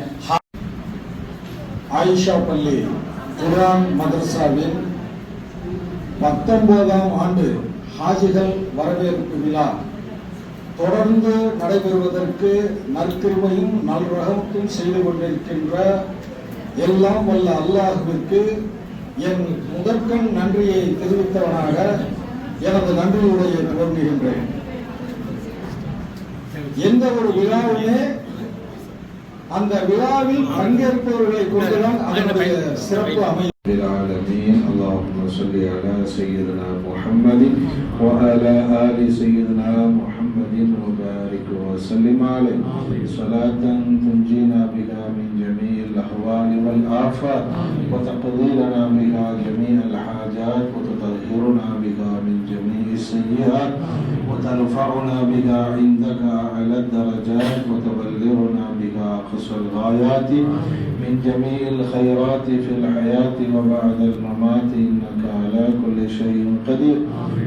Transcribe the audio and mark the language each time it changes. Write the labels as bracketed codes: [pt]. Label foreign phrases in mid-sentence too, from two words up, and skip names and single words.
[ta] ஆயிஷா பள்ளி குர்ஆன் மதரசாவின் 19ஆம் ஆண்டு ஹாஜிகள் வரவேற்பு விழா தொடர்ந்து நடைபெறுவதற்கு நற்கிருபையும் நல்ரஹமத்தும் செய்து கொண்டிருக்கின்ற எல்லாம் வல்ல அல்லாஹ்விற்கு என் முதற்கண் நன்றியை தெரிவித்தவனாக எனது நன்றியுடைய துவங்குகின்றேன். எந்த ஒரு விழாவிலே அந்த விழாவில் பங்கேற்பவர்களை கொண்டுதான் அதனுடைய சிறப்பு அமையும். [ar] اللهم صل على سيدنا محمد وعلى آل سيدنا محمد وبارك وسلم عليه صلاة تنجينا بها من جميع الأحوال والآفات وتقضي لنا بها جميع الحاجات وتطهرنا بها من جميع السيئات وترفعنا بها عندك أعلى الدرجات وتبلغنا بها أقصى الغايات من جميع الخيرات في الحياة وبعد الممات إنك على كل شيء قدير.